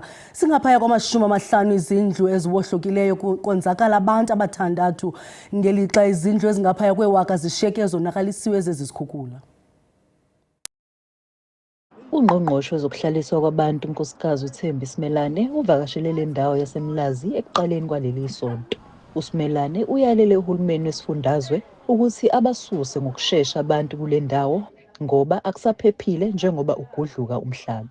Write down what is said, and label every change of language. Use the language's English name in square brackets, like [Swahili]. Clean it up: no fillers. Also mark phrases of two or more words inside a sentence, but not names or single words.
[Xhosa] Singaphaya kwama-50 izindlu eziwohlokileyo konzakala abantu abathandathu ngelixa izindlu ezingaphaya kweewaka zishiyeke zonakalisiwe zezi zikhukhula. [Zulu] Ungqongqoshe wezokuhlaliswa kwabantu unkosikazi uThembi Simelane uvakashele le ndawo yaseMlazi ekuqaleni kwaleli sonto. uSimelane uyalele uhulumeni wesifundazwe ukuthi abasuse ngokusheshsha abantu kule ndawo ngoba akusaphephile njengoba ugudluka umhlaba.